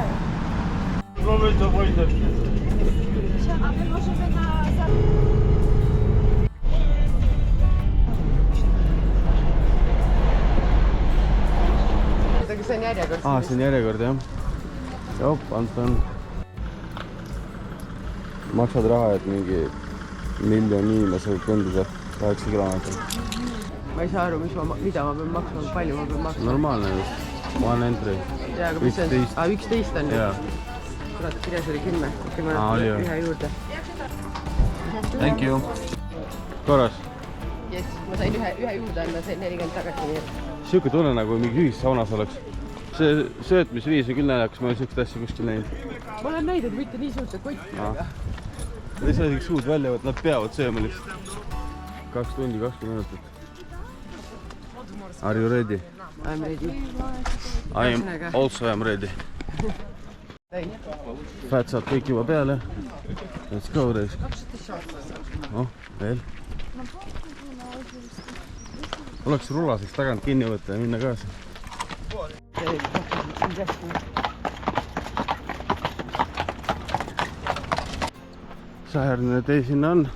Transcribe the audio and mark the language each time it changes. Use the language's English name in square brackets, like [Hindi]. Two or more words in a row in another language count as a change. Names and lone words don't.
[Estonian] Proovida võidab. See on järjekord. See on järjekord, jah. Jop, Anton. Maksad raha, et mingi 1 miljon inimesel kõndida 8 kilomeetrit. Ma ei saa aru, mida ma pean maksma, palju ma pean maksma. Normaalne just. [English] One entry. [Estonian] Jaa, aga mis see on? 11 on nüüd. Kurat, kirjas oli 10. Okei, ma olen ühe juurde. [English] Thank you. [Estonian] Korras. Yes, ma sain ühe juurde anda, sain 40 tagasi. Siuke tunne nagu mingi ühissaunas oleks. See söötmisviis on küll naljakas, ma olen siukest asja kuskil näinud. Ma olen näinud, mitte nii suurte kottidega. Ei saa isegi suud välja võtta, nad peavad sööma lihtsalt. 2 tundi, 20 minutit. [English] Are you ready? I'm ready. I am also ready. [Estonian] Fät saad kõik juba peale. [English] Let's go, [Estonian] reis. Veel. Oleks rulaseks tagant kinni võtta ja minna kaasa. Säärne tee sinna on.